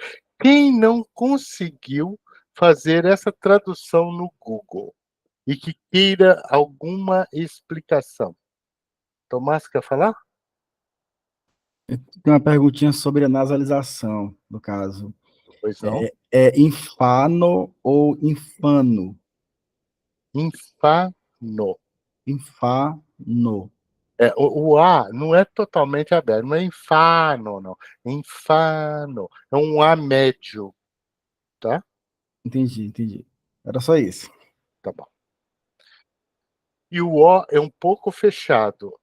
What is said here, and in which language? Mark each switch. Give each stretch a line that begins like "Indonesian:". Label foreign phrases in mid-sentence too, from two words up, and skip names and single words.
Portuguese: Quem não conseguiu fazer essa tradução no Google e que queira alguma explicação? Tomás, quer falar? Tem uma perguntinha sobre a nasalização, no caso. Pois não. É infano ou infano? Infano. Infano. O A não é totalmente aberto, não é infano, não. Infano. É um A médio, tá? Entendi. Era só isso. Tá bom. E o O é um pouco fechado.